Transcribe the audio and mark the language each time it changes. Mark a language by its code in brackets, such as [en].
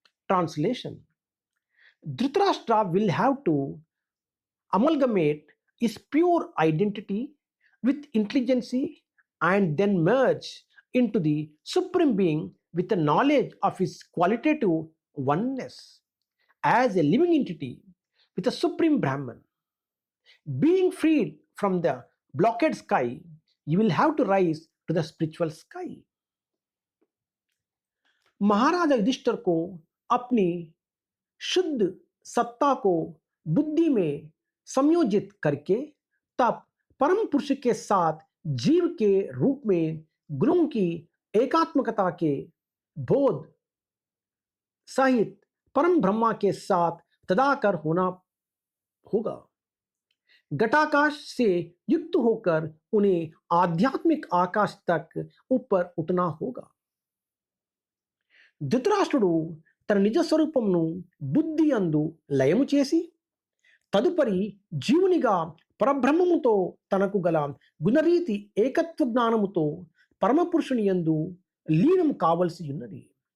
[en] Translation: Dhritarashtra will have to amalgamate his pure identity with intelligence and then merge into the Supreme Being with the knowledge of his qualitative oneness as a living entity with a Supreme Brahman. Being freed from the blocked sky, you will have to rise to the spiritual sky. [hi] महाराजा युधिष्ठिर को अपनी शुद्ध सत्ता को बुद्धि में संयोजित करके तब परम पुरुष के साथ जीव के रूप में गुरुओं की एकात्मकता के बोध सहित परम ब्रह्मा के साथ तदाकर होना होगा. घटाकाश से युक्त होकर उन्हें आध्यात्मिक आकाश तक ऊपर उठना होगा. [te] ధృతరాష్ట్రుడు తన నిజ స్వరూపమును బుద్ధి అందు లయము చేసి తదుపరి జీవునిగా పరబ్రహ్మముతో తనకు గల గుణరీతి ఏకత్వ జ్ఞానముతో పరమపురుషుని యందు లీనము కావలసి ఉన్నది.